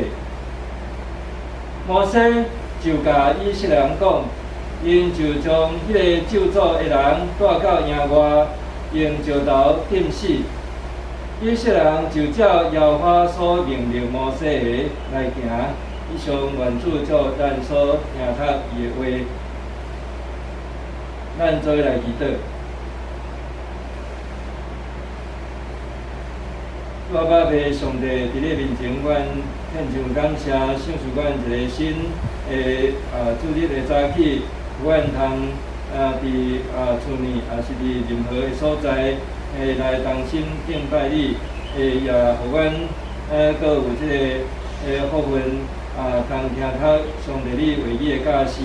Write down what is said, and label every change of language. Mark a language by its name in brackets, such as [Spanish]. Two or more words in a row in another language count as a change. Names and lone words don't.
[Min Nan Chinese] 摩西就甲以色列人讲，因就将迄个咒诅的人带到营外，用石头钉死。以色列人就照耶和华所命令摩西的来行。以上愿主照咱所听读伊的话。咱做来祈祷，我爸爸上帝伫你面前，阮献上感谢，享受阮一个新的主日的早起，阮通伫厝内，也是伫任何的所在，来同心敬拜你，也互阮搁有即个福分，通听读上帝你为你的教示。